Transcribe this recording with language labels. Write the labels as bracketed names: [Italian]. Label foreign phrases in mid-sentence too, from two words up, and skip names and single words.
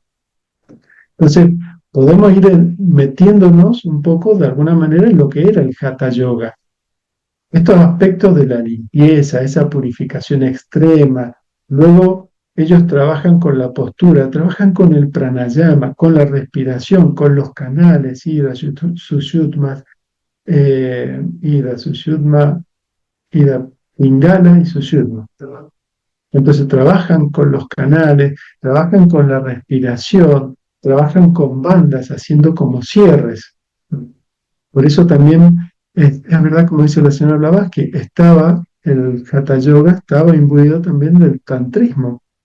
[Spanish] Entonces, podemos ir metiéndonos un poco de alguna manera en lo que era el Hatha Yoga. Estos aspectos de la limpieza, esa purificación extrema, luego ellos trabajan con la postura, trabajan con el pranayama, con la respiración, con los canales, ida, sushumna, ida, sushumna, ida, pingala y sushumna. Entonces trabajan con los canales, trabajan con la respiración, trabajan con bandas, haciendo como cierres. Por eso también es verdad, como dice la señora Blavatsky, el Hatha Yoga estaba imbuido también del tantrismo.